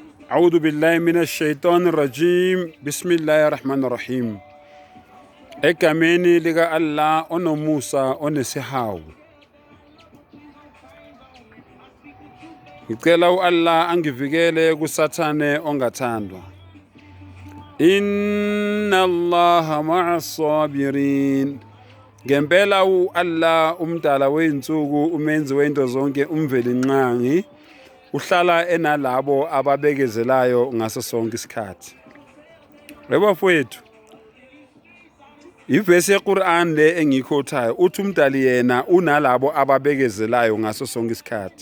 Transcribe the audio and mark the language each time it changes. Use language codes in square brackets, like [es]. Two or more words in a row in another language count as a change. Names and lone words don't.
[ar] أعوذ بالله من الشيطان الرجيم بسم الله الرحمن الرحيم. [zu] Egameni lika Allah onomusa onesihawu. Ngicela uAllah angivikele kusathane ongathandwa. [ar] إن الله مع الصابرين. [zu] Ngempela uAllah umdala weinsuku umenzi wento zonke umvelinqangi uhlala enalabo ababekezelayo ngaso sonke isikhathi. Bafowethu, ivesi yeQur'an le engiyikhothayo uthi umdali yena unalabo ababekezelayo ngaso sonke isikhathi.